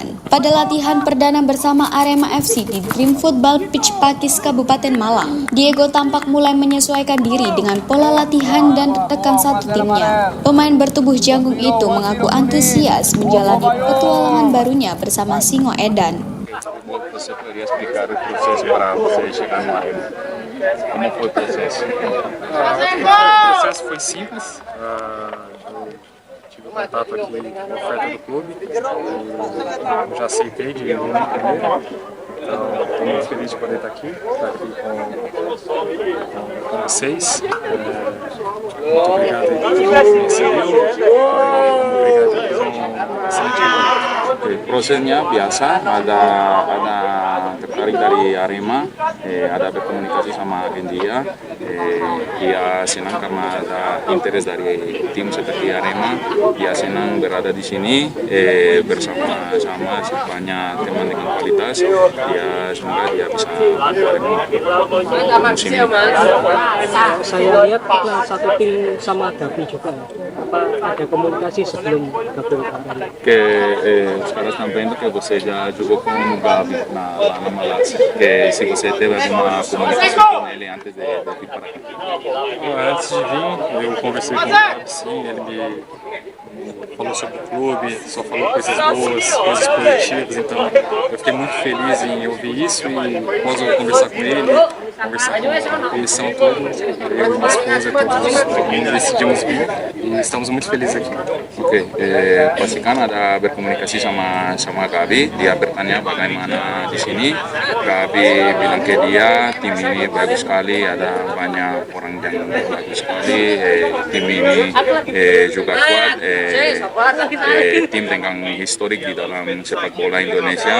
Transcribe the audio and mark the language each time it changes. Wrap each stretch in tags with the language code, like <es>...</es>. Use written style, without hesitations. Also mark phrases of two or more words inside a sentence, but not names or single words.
<id>Pada latihan perdana bersama Arema FC di Dream Football Pitch Pakis Kabupaten Malang, Diego tampak mulai menyesuaikan diri dengan pola latihan dan rekan satu timnya. Pemain bertubuh janggung itu mengaku antusias menjalani petualangan barunya bersama Singo Edan.</id> <pt>Você poderia explicar o processo para você chegar no Arema? Como foi o processo? O processo foi simples. Eu tive contato aqui com a oferta do clube. Eu já aceitei de vir no primeiro. Então, estou muito feliz de poder estar aqui com vocês. Muito obrigado por me receber. Obrigado pelo excelente trabalho.</pt> <id>Prosesnya biasa, ada tertarik dari Arema, ada berkomunikasi sama India, dia senang karena ada interest dari tim seperti Arema, dia senang berada di sini bersama banyak teman dengan kualitas, semoga dia bisa musim ini. Saya lihat pernah satu tim sama Gavi juga, apa ada komunikasi sebelum gabung kemarin?</id> <pt>Os caras estão vendo que você já jogou com o Gavi lá na Malásia, que se você teve alguma comunicação com ele antes de vir para cá. Antes de vir, eu conversei com o Gavi, sim, ele me falou sobre o clube, só falou coisas boas, coisas positivas, então eu fiquei muito feliz em ouvir isso e após eu conversar com ele, conversar com a comissão toda, eu e minha esposa, todo mundo decidimos vir e estamos muito felizes aqui.</pt> <id>Oke, pastikan ada berkomunikasi sama Gavi, dia bertanya bagaimana di sini. Gavi bilang ke dia, tim ini bagus sekali, ada banyak orang yang bagus sekali, tim ini juga kuat, tim dengan historik di dalam sepak bola Indonesia.</id>